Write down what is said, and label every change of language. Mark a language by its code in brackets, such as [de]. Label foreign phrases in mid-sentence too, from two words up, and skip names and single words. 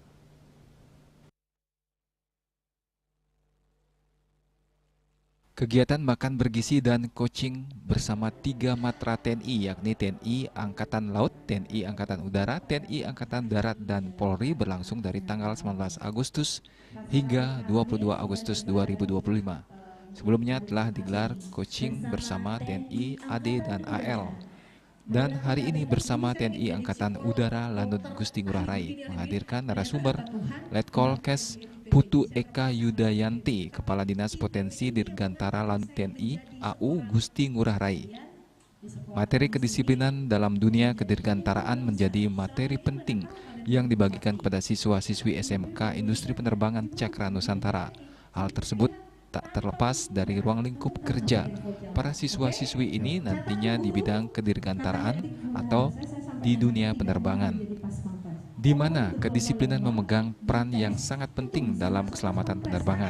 [id] Kegiatan makan bergizi dan coaching bersama 3 matra TNI, yakni TNI Angkatan Laut, TNI Angkatan Udara, TNI Angkatan Darat, dan Polri berlangsung dari tanggal 19 Agustus hingga 22 Agustus 2025. Sebelumnya telah digelar coaching bersama TNI AD dan AL. Dan hari ini bersama TNI Angkatan Udara Lanut Gusti Ngurah Rai menghadirkan narasumber Letkol Kes Putu Eka Yudayanti, Kepala Dinas Potensi Dirgantara Lanut TNI AU Gusti Ngurah Rai. Materi kedisiplinan dalam dunia kedirgantaraan menjadi materi penting yang dibagikan kepada siswa-siswi SMK Industri Penerbangan Cakra Nusantara. Hal tersebut tak terlepas dari ruang lingkup kerja para siswa-siswi ini nantinya di bidang kedirgantaraan atau di dunia penerbangan, di mana kedisiplinan memegang peran yang sangat penting dalam keselamatan penerbangan.